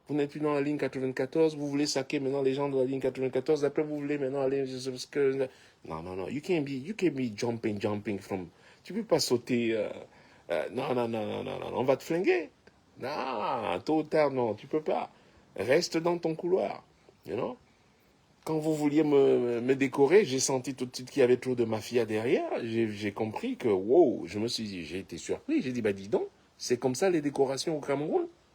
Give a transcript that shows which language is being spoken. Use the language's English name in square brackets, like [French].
[French] Vous n'êtes plus dans la ligne 94, vous voulez saquer maintenant les gens de la ligne 94, après vous voulez maintenant aller... Non. [English] You can't be jumping from... [French] Tu peux pas sauter... Non, on va te flinguer. Non, tôt ou tard, non, tu peux pas. Reste dans ton couloir. [English] You know? [French] Quand vous vouliez me décorer, j'ai senti tout de suite qu'il y avait trop de mafia derrière. J'ai compris que, wow, j'ai été surpris. J'ai dit, bah dis donc, c'est comme ça les décorations au Cameroun?